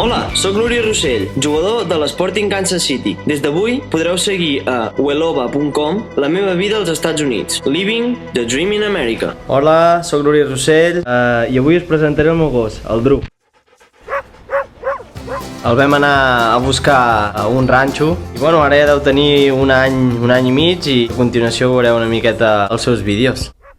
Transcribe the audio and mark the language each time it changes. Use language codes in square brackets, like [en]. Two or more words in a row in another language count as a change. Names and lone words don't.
[ca] soc l'Uri Rosell, jugador de l'Sporting Kansas City. Des d'avui podreu seguir a welova.com la meva vida als Estats Units. [en] Livin, the dream in America. [ca] Hola, soc l'Uri Rosell i avui us presentaré el meu gos, el Dru. El vam anar a buscar a un ranxo i bueno, ara ja deu tenir un any i mig i a continuació veureu una miqueta els seus vídeos.